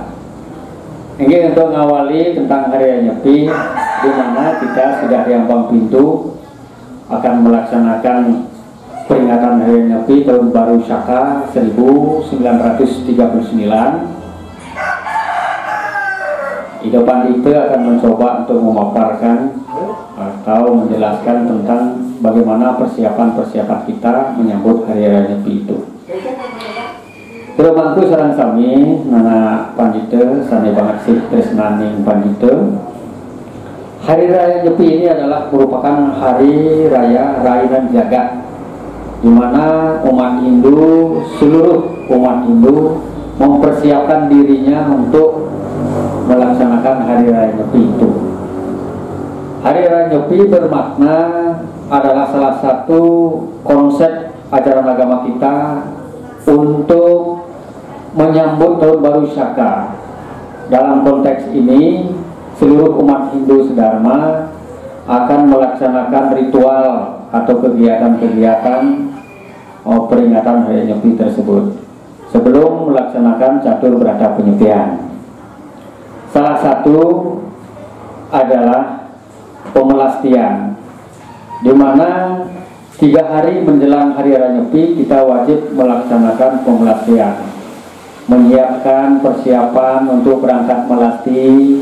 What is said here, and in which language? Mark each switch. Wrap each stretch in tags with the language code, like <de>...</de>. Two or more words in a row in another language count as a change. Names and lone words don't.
<id>Ini untuk mengawali tentang Hari Raya Nyepi, di mana kita sudah di ambang pintu akan melaksanakan peringatan Hari Raya Nyepi Tahun Baru Saka 1939. Ido Pandita akan mencoba untuk memaparkan atau menjelaskan tentang bagaimana persiapan-persiapan kita menyambut Hari Raya Nyepi itu.</id> <ban>Jeromangku sareng sami nana Pandita sane banget sih tresnaning Pandita.</ban> <id>Hari Raya Nyepi ini adalah merupakan hari raya</id> <ban>Rainan Jagat,</ban> <id>di mana umat Hindu, seluruh umat Hindu mempersiapkan dirinya untuk melaksanakan Hari Raya Nyepi itu. Hari Raya Nyepi bermakna adalah salah satu konsep ajaran agama kita untuk menyambut Tahun Baru Saka. Dalam konteks ini, seluruh umat Hindu sedharma akan melaksanakan ritual atau kegiatan-kegiatan peringatan Hari Nyepi tersebut sebelum melaksanakan catur berata penyepian. Salah satu adalah pemelastian, di mana 3 hari menjelang Hari Raya Nyepi kita wajib melaksanakan pemelastian, menyiapkan persiapan untuk berangkat melasti.</id>